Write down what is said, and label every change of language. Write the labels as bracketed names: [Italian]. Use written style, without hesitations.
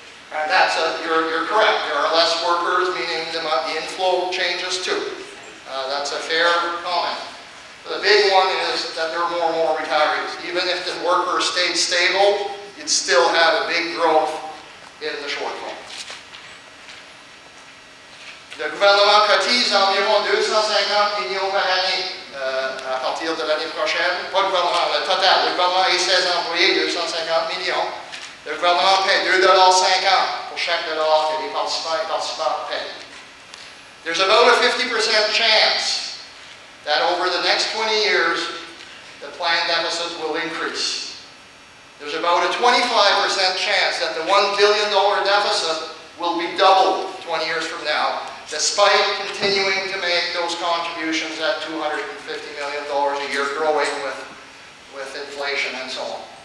[English] And that's you're correct. There are less workers, meaning the inflow changes too. That's a fair comment. The big one is that there are more and more retirees. Even if the workers stayed stable, you'd still have a big growth in the shortfall. [French] Le gouvernement cotise environ 250 millions par année à partir de l'année prochaine. Pas le gouvernement, le total. Le gouvernement et ses employés, 250 millions. Le gouvernement paie $2,50 pour chaque dollar que les participants et participantes paient. [English] There's about a 50% chance that over the next 20 years, the plan deficit will increase. There's about a 25% chance that the $1 billion deficit will be doubled 20 years from now, despite continuing to make those contributions at $250 million a year, growing with inflation and so on.